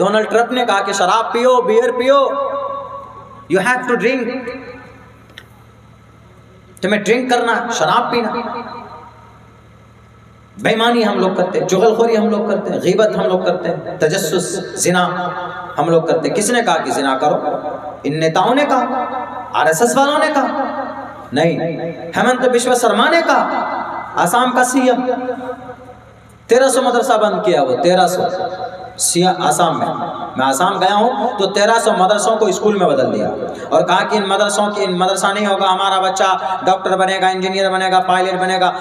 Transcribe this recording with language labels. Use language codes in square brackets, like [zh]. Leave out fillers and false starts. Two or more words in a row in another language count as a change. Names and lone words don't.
[ur] ڈونلڈ ٹرمپ نے کہا کہ شراب پیو، بیئر پیو، [en] you have to drink, [ur] تمہیں ڈرنک کرنا، شراب پینا۔ بےمانی ہم لوگ کرتے ہیں، چغل خوری ہم لوگ کرتے ہیں، غیبت ہم لوگ کرتے ہیں، تجسس، زنا ہم لوگ کرتے ہیں۔ کس نے کہا کہ زنا کرو؟ ان نیتاؤں نے کہا؟ RSS والوں نے کہا؟ نہیں، ہیمنت بشوا شرما نے کہا، آسام کا CM 1300 مدرسہ بند کیا، وہ 1300 آسام میں آسام گیا ہوں تو 1300 مدرسوں کو اسکول میں بدل دیا، اور کہا کہ ان مدرسہ نہیں ہوگا، ہمارا بچہ ڈاکٹر بنے گا، انجینئر بنے گا، پائلٹ بنے گا۔